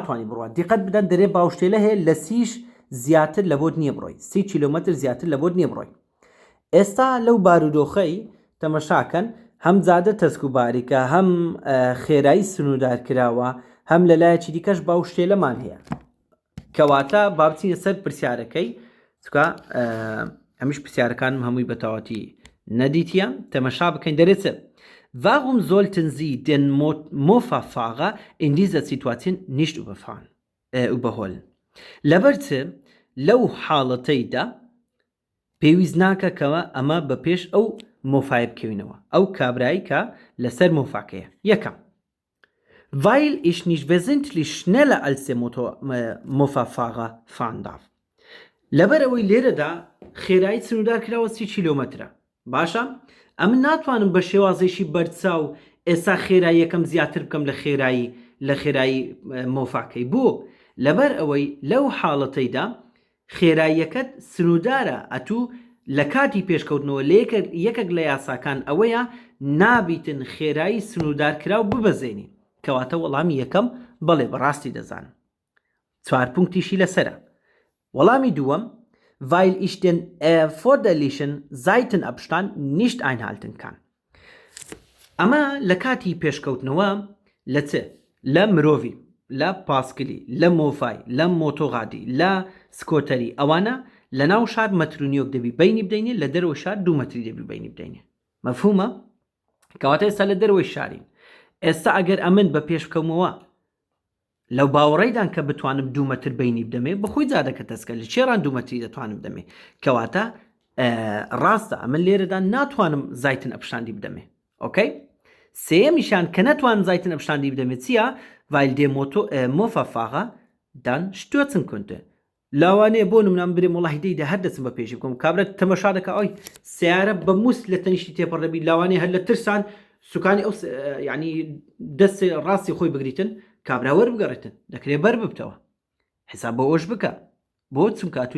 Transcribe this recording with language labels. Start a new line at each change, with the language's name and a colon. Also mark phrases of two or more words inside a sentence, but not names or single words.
Central Kurdish: دیقەت بدەن دەرێ باوشتێلە هەیە لە 30 زیاتر لە بۆ نییە بڕۆی 30 کیلومتر زیاتر لە بۆ نییە بڕۆی ئێستا لەو بارودۆخەی تەمەشاکەن هەم زادە تەسک و باریکە هەم خێرایی سنوودار کراوە هەم لەلایەکی دیکەش باو شتێلەمان هەیە کەواتە بابچینە سەر پرسیارەکەی چکە ئەمیش پرسیارەکانم هەمووی بەتەواتی نەدیتیە تەمەشا بکەین دەرێتە
German: Warum sollten Sie den Mofa-Fahrer in dieser Situation nicht überholen?
Central Kurdish: لەبەرچە لەو حاڵەتەیدا پێویست ناکە کەوە ئەمە بە پێش ئەو مۆفای بکەوینەوە ئەو کابرایی کە لەسەر مۆفاکەیە یەکەم
German: Weil ich nicht wesentlich schneller als der Mofa-Fahrer fahren darf.
Central Kurdish: لەبەر ئەوەی لێرەدا خێرایی سنوودار کراوە 30 کیلۆمەترە باشە ئەم ناتوانم بە شێوازێکی بەرچاو ئێستا خێرایی یەکەم زیاتر بکەم لە خێرایی مۆفاکەی بۆ لەبەر ئەوەی لەو حاڵەتەیدا خێراییەکەت سنوودارە ئەتوو لە کاتی پێشکەوتنەوە لە یەکێک لە یاساکان ئەوەیە نابیتن خێرایی سنوودار کراو ببەزێنی کەواتە وەڵامی یەکەم بەڵێ بەڕاستی دەزانم 4 پونکتیشی لەسرە وەڵامی دووەم
German: weil ich den erforderlichen Seitenabstand nicht einhalten kann.
Central Kurdish: ئەمە لە کاتی پێشکەوتنەوە لە چ لە مرۆڤی لە پاسکلی لە مۆفای لە مۆتۆغادی لە سکۆتەری ئەوانە لە ناو شار مەترونیۆک دەبی بینی بدەینێ لە دەرەوە شار 2 مەتری دەبی بینی بدەینێ مەفهومە کەواتە ئێستا لە دەرەوەی شارین ئێستا ئەگەر ئەمن بە پێش بکەمەوە لەو باوەڕێدان کە بتوانم 2 مەتر بینی بدەمێ بەخۆی جادەکە تەسکە لە چێران 2 مەتری دەتوانم بدەمێ کەواتە ڕاستە ئەمن لێرەدا ناتوانم زایتن ئەپشاندی بدەمێ ئۆکەی سێمیشان کە نەتوانم زایتن ئەپشاندی بدەمێت چییە
German: weil der Mofa-Fahrer dann stürzen könnte
Central Kurdish: لاوانەیە بۆ نمونام برێم وڵی دەیدا هەر دەچم بە پێشی بکەم کابرەت تەمەشا دەکە ئەوی سیارە بە مووس لە تەنیشتی تێپەڕ دەبی لاوانەیە هەر لە ترسان سوکانی ئەو یعنی دەستی ڕاستی خۆی بگریتن کابرا وەربگەڕێتن دەکرێت بەر ببتەوە حساب بە ئەوش بکە بۆ چونکە تو